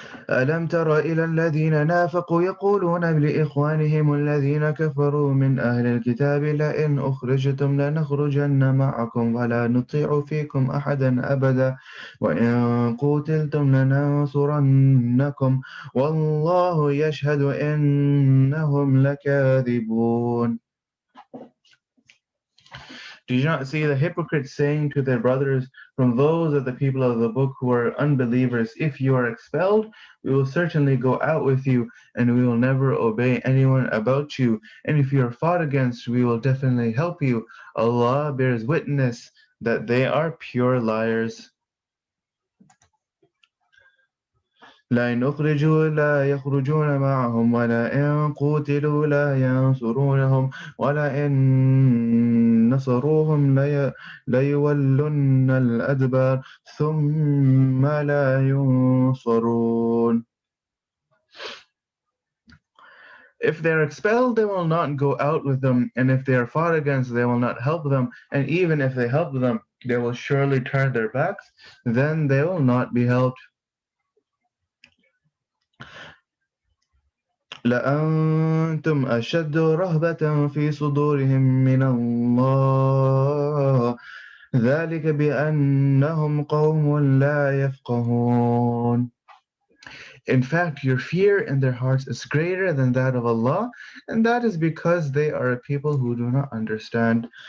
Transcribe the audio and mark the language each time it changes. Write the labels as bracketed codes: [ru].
[ar] ألم تر إلى الذين نافقوا يقولون لإخوانهم الذين كفروا من أهل الكتاب لئن أخرجتم لنخرجن معكم ولا نطيع فيكم أحدا أبدا وإن قتلتم لننصرنكم والله يشهد إنهم لكاذبون. [en] Do you not see the hypocrites saying to their brothers from those of the people of the book who are unbelievers, If you are expelled, we will certainly go out with you, and we will never obey anyone about you. And if you are fought against, we will definitely help you. Allah bears witness that they are pure liars. [ar] لئن أخرجوا لا يخرجون معهم ولئن قتلوا لا ينصرونهم ولئن نصروهم ليولن الأدبار ثم لا ينصرون. [en] If they are expelled, they will not go out with them, and if they are fought against, they will not help them, and even if they help them, they will surely turn their backs, then they will not be helped. [ar] لأنتم أشد رهبة في صدورهم من الله ذلك بأنهم قوم لا يفقهون. [en] In fact, your fear in their hearts is greater than that of Allah, and that is because they are a people who do not understand.